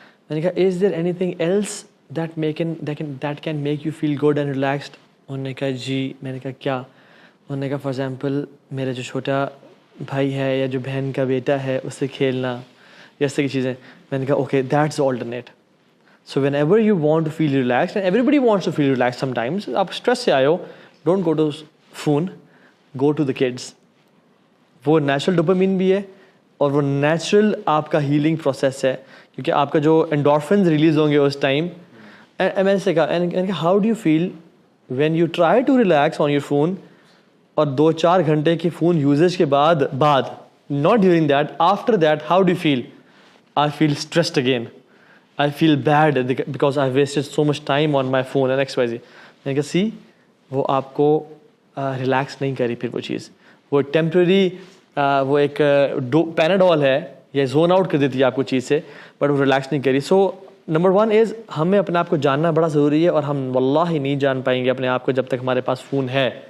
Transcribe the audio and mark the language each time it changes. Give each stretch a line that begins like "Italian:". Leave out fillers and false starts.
Urdu: میں نے کہا
English: Is there anything else that can make you feel good and relaxed?
Urdu: انہوں نے کہا جی. میں نے کہا کیا؟ انہوں نے کہا
English: for example
Urdu: میرا جو چھوٹا بھائی ہے یا جو بہن کا بیٹا ہے اس سے کھیلنا یا اس طرح کی چیزیں. میں نے کہا
English: Okay that's alternate. So whenever you want to feel relaxed, and everybody wants to feel relaxed sometimes,
Urdu: آپ اسٹریس سے آئے ہو,
English: don't go to phone, go to the kids.
Urdu: وہ نیچرل ڈوپامین بھی ہے اور وہ نیچرل آپ کا ہیلنگ پروسیس ہے, کیونکہ آپ کا جو انڈورفنز ریلیز ہوں گے اس ٹائم. میں نے سے کہا
English: how do you feel when you try to relax on your phone,
Urdu: اور 2-4 گھنٹے کی فون یوزیج کے بعد
English: not during that, after that how do you feel? I feel stressed again. I feel bad because I wasted so much time on my phone and XYZ.
Urdu: میں نے کہا سی وہ آپ کو ریلیکس نہیں کری پھر وہ چیز, وہ ٹیمپرری وہ ایک پیناڈول ہے یا زون آؤٹ کر دیتی ہے آپ کو چیز سے, بٹ وہ ریلیکس نہیں کری. سو نمبر 1 از ہمیں اپنے آپ کو جاننا بڑا ضروری ہے, اور ہم واللہ ہی نہیں جان پائیں گے اپنے آپ کو جب تک ہمارے پاس فون ہے.